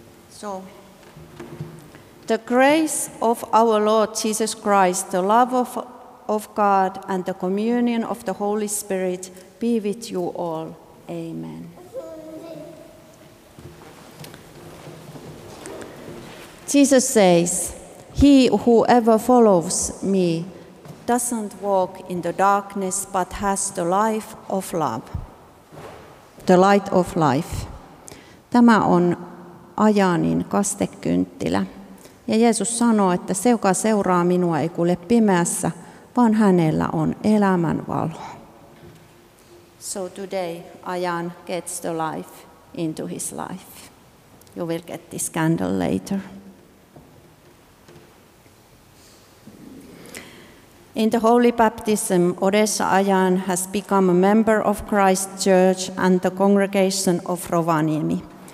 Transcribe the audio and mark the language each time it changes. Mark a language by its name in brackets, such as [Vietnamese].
[English] So, the grace of our Lord Jesus Christ, the love of God, and the communion of the Holy Spirit be with you all. Amen. Jesus says, "He whoever follows me doesn't walk in the darkness but has the life of love. The light of life. [Finnish] Tämä on Ajanin kastekynttilä. Ja Jeesus sanoo, että se, joka seuraa minua, ei kulje pimeässä, vaan hänellä on elämän valo. [English] So today Ajan gets the life into his life. You will get this candle later. In the holy baptism, Odessa Ajan has become a member of Christ's Church and the congregation of Rovaniemi.